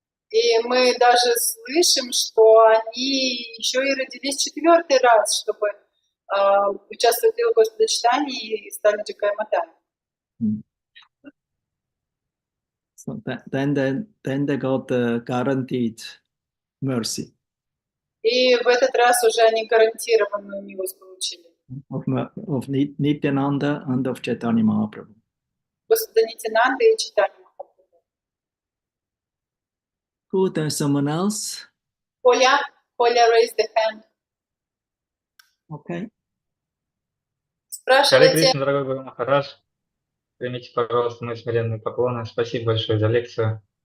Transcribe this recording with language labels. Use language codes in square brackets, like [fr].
[ru] И мы даже слышим, что они еще и родились 4-й раз, чтобы участвовать в Господочитании и стали Джакай Матай. [en] So then they got guaranteed mercy. [ru] И в этот раз уже они гарантированную милость получили. [en] Of Nityananda and of Chaitanya Mahaprabhu. [ru] Господа Нитянанды и Чайтанья Махапрабху. [en] Good, there's someone else. Поля raised the hand. Okay. [ru] Харе Спрашивайте. Кришна, дорогой Гуру Махарадж, примите, пожалуйста, мои смиренные поклоны. Спасибо большое за лекцию.